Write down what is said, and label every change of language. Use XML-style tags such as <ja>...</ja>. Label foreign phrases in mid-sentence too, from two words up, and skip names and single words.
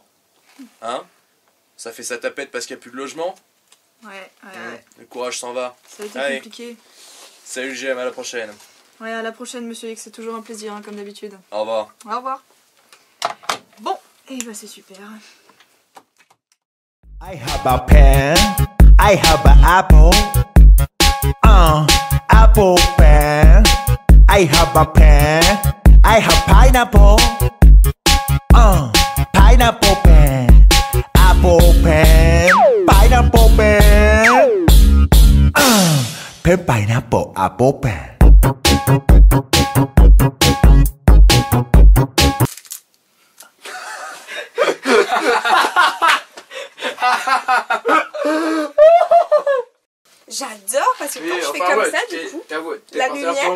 <fr>Hein? Ça fait sa tapette parce qu'il n'y a plus de logement? Ouais. Le courage s'en va. Ça a été Allez. compliqué. Salut GM, à la prochaine. Ouais, à la prochaine, monsieur X, c'est toujours un plaisir, hein, comme d'habitude. Au revoir. Au revoir. Bon, et bah c'est super.</fr> <en>I have a pen, I have an apple, apple pen. I have a pen, I have pineapple, pineapple pen, apple pen, pineapple pen, pen pineapple apple pen.</en> <fr>J'adore parce que quand je fais comme ça, du coup, la lumière,</fr>